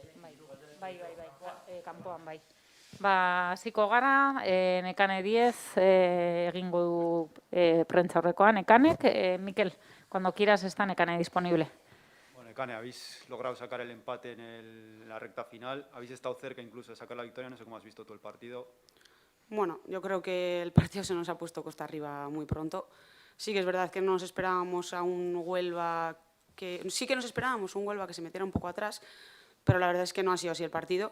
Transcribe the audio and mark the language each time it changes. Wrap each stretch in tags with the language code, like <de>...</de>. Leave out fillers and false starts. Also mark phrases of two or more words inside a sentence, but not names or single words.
<eu>Kanpoan bai. Hasiko gara, Nekane 10, egingo du prentsaurrekoa Nekanek. Mikel,</eu> <es>cuando quieras está Nekane disponible. Bueno, Nekane, habéis logrado sacar el empate en la recta final, habéis estado cerca incluso de sacar la victoria, no sé cómo has visto tú el partido. Bueno, yo creo que el partido se nos ha puesto costa arriba muy pronto. Sí que es verdad que no nos esperábamos a un Huelva sí que nos esperábamos un Huelva que se metiera un poco atrás, pero la verdad es que no ha sido así el partido.</es>